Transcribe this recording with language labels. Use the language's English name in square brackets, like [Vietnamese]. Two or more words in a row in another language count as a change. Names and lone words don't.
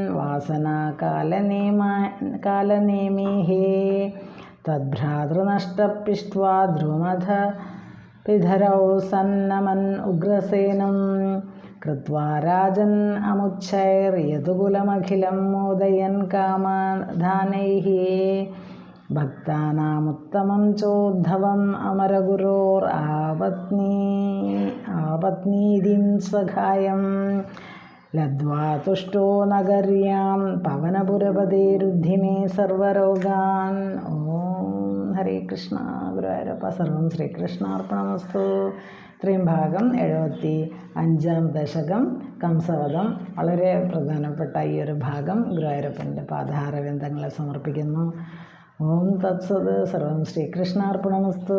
[Sanskrit] वासनाकालनेमेः तद्भ्रातृनष्टपिष्ट्वा ध्रुमथ पिधरौ सन्नमन् उग्रसेनं कृत्वा राजन् अमुच्छैर्यदुकुलमखिलं मोदयन् कामधानैः भक्तानामुत्तमं चोद्धवम् अमरगुरोरापत्नीदिं सखायं लब्ध्वा तुष्टो नगर्यां पवनपुरपदे रुद्धि मे सर्वरोगान्। ॐ ഹരേ കൃഷ്ണ. ഗുരുവായൂരപ്പ. സർവം ശ്രീകൃഷ്ണാർപ്പണമസ്തു. [Malayalam] ഇത്രയും ഭാഗം 75-ാം ദശകം കംസവധം. വളരെ പ്രധാനപ്പെട്ട ഈ ഒരു ഭാഗം ഗുരുവായൂരപ്പൻ്റെ പാദാരവിന്ദങ്ങളെ സമർപ്പിക്കുന്നു. [Sanskrit] ഓം തത്സത്. സർവം ശ്രീകൃഷ്ണാർപ്പണമസ്തു.